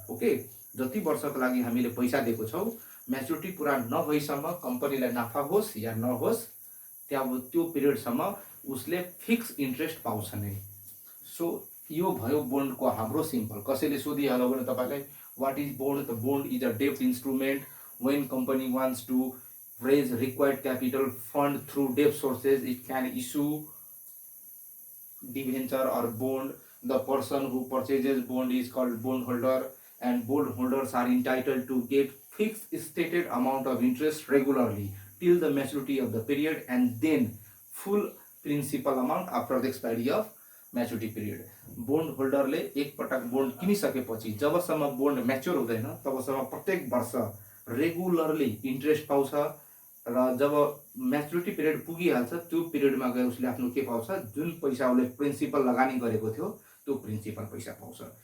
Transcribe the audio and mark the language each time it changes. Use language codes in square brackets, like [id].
[ne] Okay, जति वर्षको लागि हामीले पैसा दिएको छौँ म्याच्युरिटी पुरा नभएसम्म कम्पनीलाई नाफा होस् या नहोस् त्यो पिरियडसम्म उसले फिक्स इन्ट्रेस्ट पाउँछ नै। सो यो भयो बोन्डको हाम्रो सिम्पल। कसैले सोधिहाल्यो भने तपाईँलाई [en] What is bond? The bond is a डेब्ट instrument when company wants to raise required capital fund through debt sources, it can issue debenture or bond. The person who purchases bond is called bondholder, and bondholders are entitled to get fixed stated amount of interest regularly till the maturity of the period and then full principal amount after the expiry of maturity period. [ne] bondholderले एक पटक bond किनिसकेपछि जबसम्म bond mature हुँदैन तबसम्म प्रत्येक वर्ष regularly interest पाउँछ र जब maturity period पुगिहाल्छ त्यो पिरियडमा गएर उसले आफ्नो के पाउँछ, जुन पैसा उसले प्रिन्सिपल लगानी गरेको थियो त्यो प्रिन्सिपल पैसा पाउँछ।